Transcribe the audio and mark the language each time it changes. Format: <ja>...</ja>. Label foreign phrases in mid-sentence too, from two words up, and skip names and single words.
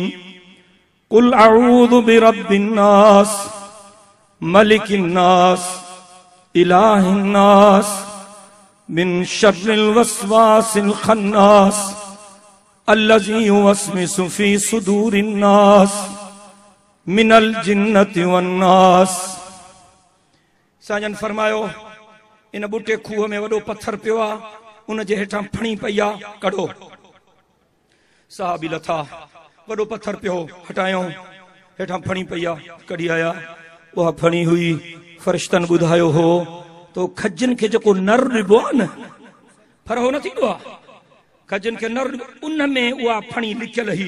<ar>قل أعوذ برب الناس ملك الناس إله الناس من شر الوسواس الخناس الذي يوسوس في صدور الناس من الجنة والناس.</ar> <sd>साजन फरमायो, इन बूटे खूह में वॾो पत्थर पियो आहे, उन जे हेठां फणी पई आ, कढो। साहबी लथा, वॾो पत्थर पियो, हटायो, हेठां फणी पई आ, कढी आया। उहा फणी हुई, फरिश्तनि ॿुधायो हो तो खजनि खे जेको नर ॾिबो आहे न, फरहो न थींदो आहे, खजनि खे नर, उन में उहा फणी लिखियल हुई।</sd>